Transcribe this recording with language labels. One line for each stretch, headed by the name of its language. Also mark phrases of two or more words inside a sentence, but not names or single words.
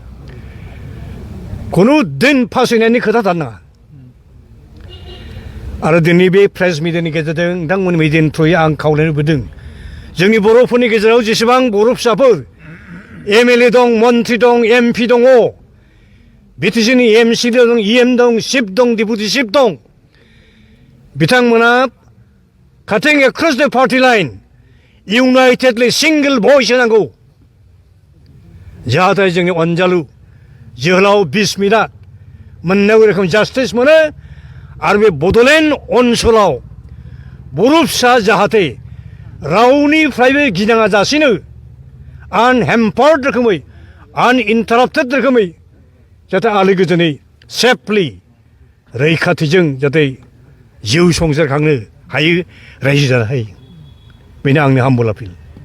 Bodo: खुनु दिन फासयनायनि खोथा थानाङा आरो दिनै बे प्रेस मिडियानि गेजेरजों नोंथांमोननि मिडियानि थ्रुयै आं खावलायनो लुबैदों जोंनि बर'फोरनि गेजेराव जेसेबां बर' फिसाफोर एमएलए दं मन्त्रि दं एमपि दङ बिटिसिनि एमसि दं इएम दं चिफ दं डिपुटि चिफ दं बिथांमोना
English: 같은 across the party line unitedly single voice
Bodo: नांगौ जाहाथे जोंनि अनजालु जोहोलाव बिस्मिता मोननांगौ रोखोम जास्टिस मोनो आरो बे बड'लेण्ड ओनसोलाव बर' फिसा जाहाथे रावनिफ्रायबो गिनाङा जासिनो आनहेम्पार्ड रोखोमै आनइन्टाराप्टेड रोखोमै जाहाथे आलो गोजोनै सेफलि रैखाथिजों जाहाथे जिउ संसार खांनो हायो रायजो जानो हायो बेनो आंनि हाम्बल आपिल